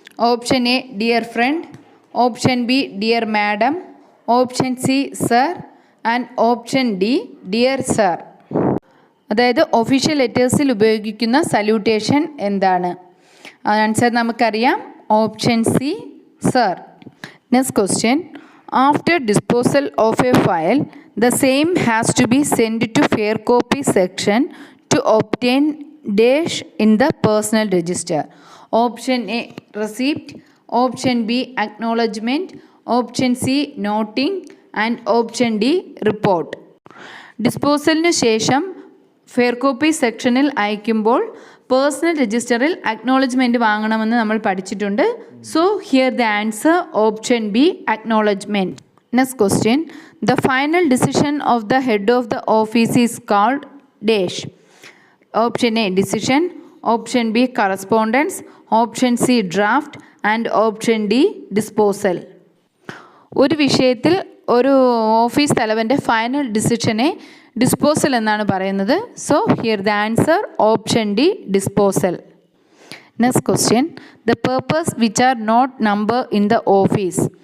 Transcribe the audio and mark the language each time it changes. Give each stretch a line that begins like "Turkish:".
English: Option A dear friend, option B dear madam, option C sir and option D dear sir.
Malayalam: അതായത് official ലെറ്റേഴ്സിൽ ഉപയോഗിക്കുന്ന salutation എന്താണ്?
English: answer
Malayalam: നമുക്കറിയാം,
English: Option C sir. Next question, after disposal of a file the same has to be sent to fair copy section to obtain dash in the personal register. Option A receipt, option B acknowledgement, option C noting and option D report.
Malayalam: ഡിസ്പോസലിന് ശേഷം fair copy സെക്ഷനിൽ അയക്കുമ്പോൾ personal രജിസ്റ്ററിൽ acknowledgement വാങ്ങണമെന്ന് നമ്മൾ പഠിച്ചിട്ടുണ്ട്.
English: So here the answer option B acknowledgement. Next question, the final decision of the head of the office is called dash. Option A decision, option B correspondence, option C draft and option D disposal.
Malayalam: ഒരു വിഷയത്തിൽ ഒരു office തലവൻ്റെ final ഡിസിഷനെ disposal എന്നാണ് പറയുന്നത്.
English: So here the answer option D disposal. Next question, the purpose which are not number in the office.